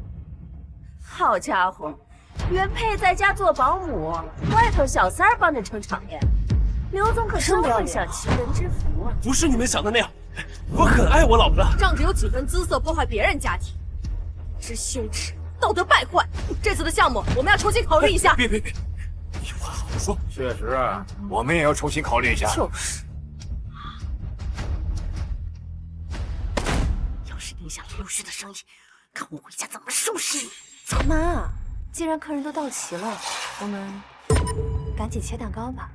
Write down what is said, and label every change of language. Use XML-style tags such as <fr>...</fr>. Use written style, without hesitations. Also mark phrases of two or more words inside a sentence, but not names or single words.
<zh>好家伙，原配在家做保姆，外頭小三兒幫着撐場面。劉總可真會享齊人之福啊！不是你們想的那樣，我很愛我老婆的，仗着有幾分姿色破壞別人家庭，知羞恥，道德敗壞。這次的項目我們要重新考慮一下。別，有話好好說。確實啊，我們也要重新考慮一下。就是。要是影響了陸續的生意，看我回家怎麼收拾你！媽，既然客人都到齊了，我們趕緊切蛋糕吧。</zh>